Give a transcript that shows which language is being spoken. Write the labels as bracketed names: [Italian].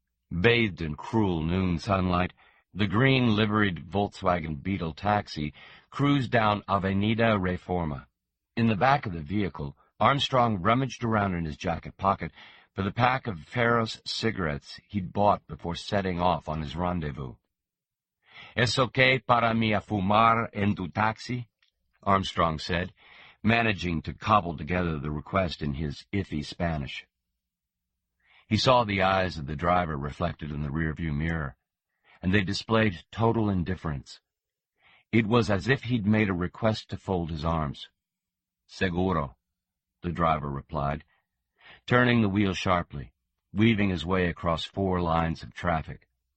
[English] Bathed in cruel noon sunlight, the green-liveried Volkswagen Beetle taxi cruised down Avenida Reforma. In the back of the vehicle, Armstrong rummaged around in his jacket pocket for the pack of Ferros cigarettes he'd bought before setting off on his rendezvous. [Spanish] "Es okay para mí a fumar en tu taxi?" [English] Armstrong said, managing to cobble together the request in his iffy Spanish. He saw the eyes of the driver reflected in the rearview mirror, and they displayed total indifference. It was as if he'd made a request to fold his arms. "Seguro," the driver replied, turning the wheel sharply, weaving his way across 4 lines of traffic.